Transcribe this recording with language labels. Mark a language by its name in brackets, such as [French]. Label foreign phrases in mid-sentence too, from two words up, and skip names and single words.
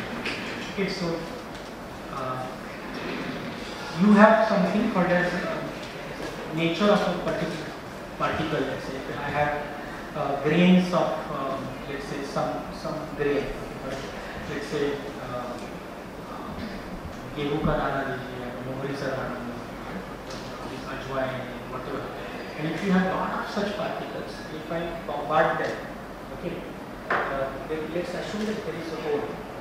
[English] Okay, so you have something called as nature of a particular particle. Let's say I have grains of let's say some grain. Let's say [Hindi] गेहूं का दाना लीजिए, मोहरी का दाना, [English] ajwain, whatever. And if you have lot of such particles, if I bombard them, okay, then let's assume that there is a hole.